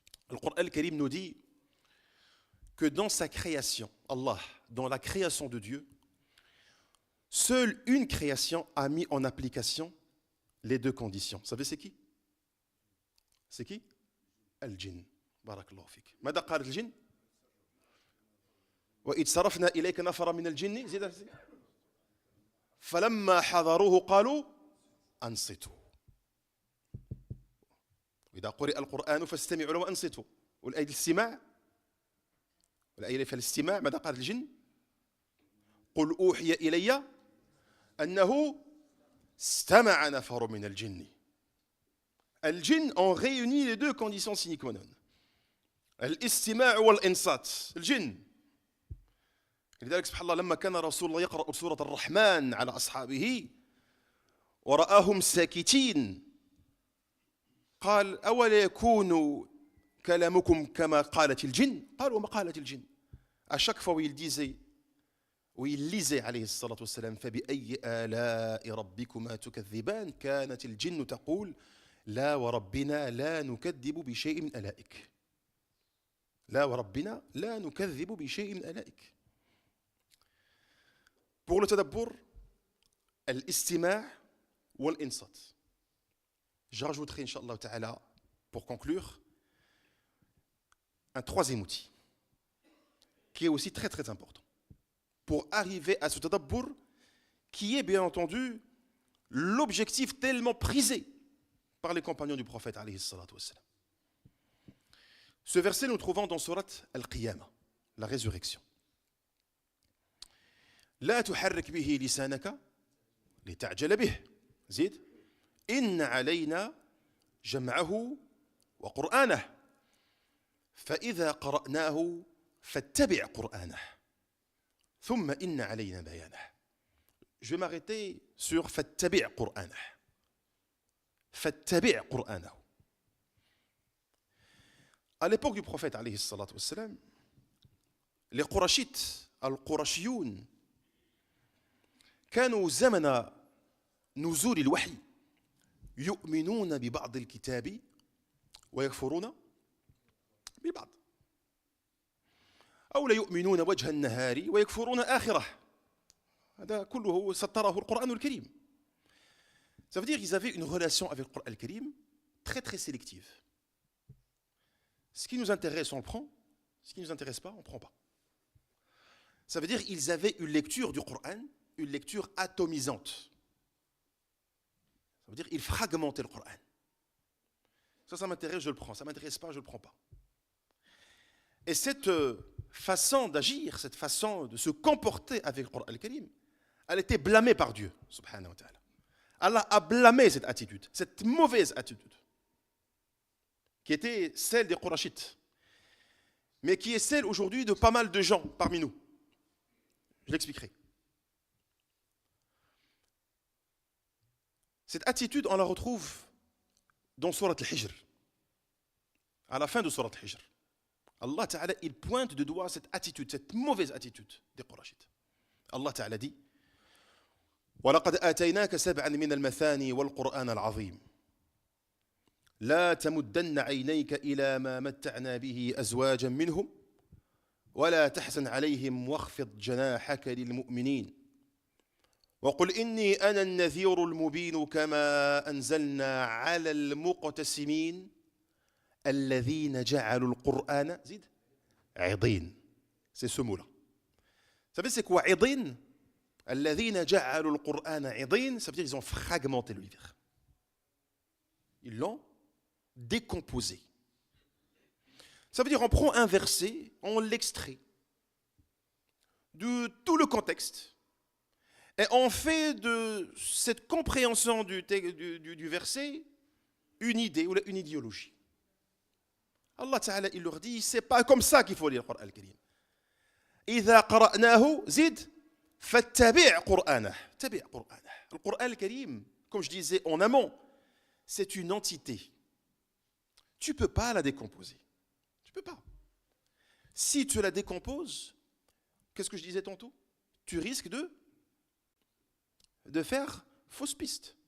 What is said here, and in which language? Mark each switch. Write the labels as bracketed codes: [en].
[fr] Le Coran al-Karim nous dit que dans sa création, Allah, dans la création de Dieu, seule une création a mis en application les 2 conditions. Vous savez c'est qui? C'est qui? Al-Jinn. Barakallahu fik. [ar] ماذا قال الجن؟ وإذ صرفنا إليك نفرا من الجن زيد فلما حضروه قالوا أنصتوا. وإذا قرئ القرآن فاستمعوا له وأنصتوا. والآية الاستماع والآية في الاستماع ماذا قال الجن؟ قل أوحي إلي أنه استمع نفر من الجن. [fr] الجن ont réuni les 2 conditions sine qua non. [ar] الاستماع والإنصات. الجن. لذلك سبحان الله لما كان رسول الله يقرأ سورة الرحمن على أصحابه ورآهم ساكتين قال أولا يكون كلامكم كما قالت الجن قالوا وما قالت الجن. [fr] À chaque fois où il disait où il lisait [ar] عليه الصلاة والسلام فبأي آلاء ربكما تكذبان كانت الجن تقول لا وربنا لا نكذب بشيء من آلائك لا وربنا لا نكذب بشيء من آلائك. [fr] Pour le tadabbur, [ar] الاستماع والإنصات. [fr] Je rajouterai, Inch'Allah Ta'ala, pour conclure, un troisième outil qui est aussi très très important pour arriver à ce tadabbur qui est bien entendu l'objectif tellement prisé par les compagnons du prophète alayhi salatu wassalam. Ce verset nous trouvons dans surat Al-Qiyamah, la résurrection. [ar] لا تحرك به لسانك لتعجل به زيد إن علينا جمعه وقرآنه فإذا قرأناه فاتبع قرآنه ثم إن علينا بيانه. [fr] Je vais m'arrêter sur [ar] فاتبع قرآنه. فاتبع قرآنه. [fr] À l'époque du prophète alayhi salatu wassalam, les Qurashites, al-Qurashiyun, [ar] كانوا زمن نزول الوحي يؤمنون ببعض الكتاب ويكفرون ببعض أو لا يؤمنون وجه النهار ويكفرون آخره. هذا كله سطره القرآن الكريم. [fr] Ça veut dire qu'ils avaient une relation avec le Coran al-Karim très très sélective. Ce qui nous intéresse, on le prend. Ce qui ne nous intéresse pas, on ne prend pas. Ça veut dire qu'ils avaient une lecture du Coran, une lecture atomisante. Ça veut dire qu'ils fragmentaient le Coran. Ça m'intéresse, je le prends. Ça ne m'intéresse pas, je ne le prends pas. Et cette façon d'agir, cette façon de se comporter avec le Coran al-Karim, elle était blâmée par Dieu, subhanahu wa ta'ala. Allah a blâmé cette attitude, cette mauvaise attitude, qui était celle des Qurashites, mais qui est celle aujourd'hui de pas mal de gens parmi nous. Je l'expliquerai. Cette attitude, on la retrouve dans Surat Al-Hijr, à la fin de Surat Al-Hijr. Allah Ta'ala, il pointe de doigt cette attitude, cette mauvaise attitude des Qurashites. [ar] Allah Ta'ala dit وَلَقَدْ آتَيْنَاكَ سَبْعًا مِنَ الْمَثَانِي وَالْقُرْآنَ الْعَظِيمِ لَا تَمُدَّنَّ عَيْنَيْكَ إِلَى مَا مَتَّعْنَا بِهِ أَزْوَاجًا مِّنْهُمْ وَلَا تَحْزَنْ عَلَيْهِمْ وَاخْفِضْ جَنَاحَكَ لِلْمُؤْمِنِينَ وقل إني أنا النذير المبين كما أنزلنا على المقتسمين الذين جعلوا القرآن زيد عضين. [fr] C'est ce mot-là. Vous savez c'est quoi عضين? [ar] الذين جعلوا القرآن عضين, [fr] ça veut dire qu'ils ont fragmenté le livre. Ils l'ont décomposé. Ça veut dire on prend un verset, on l'extrait de tout le contexte. Et on fait de cette compréhension du verset une idée ou une idéologie. Allah Ta'ala, il leur dit, c'est pas comme ça qu'il faut lire le Coran al-Karim. [ar] إذا قرأناه زد فاتبع قرآنه. تبع قرآنه. [fr] Le Coran al-Karim, comme je disais en amont, c'est une entité. Tu ne peux pas la décomposer. Tu ne peux pas. Si tu la décomposes, qu'est-ce que je disais tantôt? Tu risques de faire fausse piste.